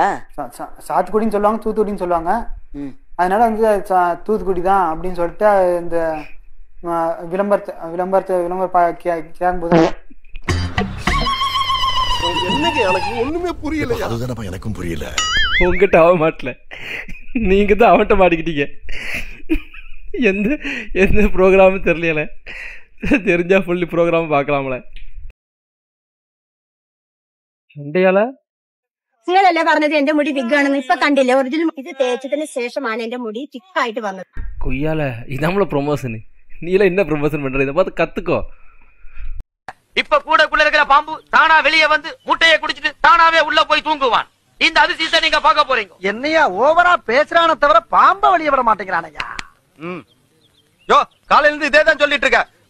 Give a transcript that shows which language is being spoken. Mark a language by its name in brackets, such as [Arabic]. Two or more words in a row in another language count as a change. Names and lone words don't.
[Tamil] சாத்துக்குடின்னு சொல்லுவாங்க, தூத்துக்குடின்னு சொல்லுவாங்க. அதனால வந்து தூத்துக்குடி தான் அப்படின்னு சொல்லிட்டு இந்த விளம்பரத்தை கேட்கும்போது என்னங்க எனக்கு ஒண்ணுமே புரியல. அதுதானப்பா எனக்கும் புரியல. உங்ககிட்ட அவ மாட்டல, நீங்க தான் அவன்கிட்ட மாட்டிக்கிட்டீங்க. எந்த ப்ரோக்ராமும் தெரியல. தெரிஞ்சா [English] fully program [Tamil] பார்க்கலாம்ல. [Malayalam] സൺഡേയാല നിങ്ങളല്ലേ പറഞ്ഞത് എന്റെ മുടി വിഗാണെന്ന്? ഇപ്പൊ കണ്ടില്ലേ ഒറിജിനൽ ഇത് തേച്ചതിന് ശേഷമാണ് എന്റെ മുടി തിക്കായിട്ട് വന്നത്. കൊയ്യാല ഇത് നമ്മളെ പ്രൊമോഷന്. [Tamil] நீல என்ன ப்ரமோஷன் பண்ற? இத பார்த்து கத்துக்கோ. இப்ப கூடக்குள்ள இருக்கிற பாம்பு தானா வெளியே வந்து முட்டையை குடிச்சிட்டு தானாவே உள்ள போய் தூங்குவான். இந்த அதிசயத்தை நீங்க பார்க்க போறீங்க. என்னையா ஓவரா பேசுறானே தவிர பாம்ப வெளியே விட மாட்டேங்கிறானயா. யோ காலையில இருந்து இதே தான் சொல்லிட்டு இருக்க.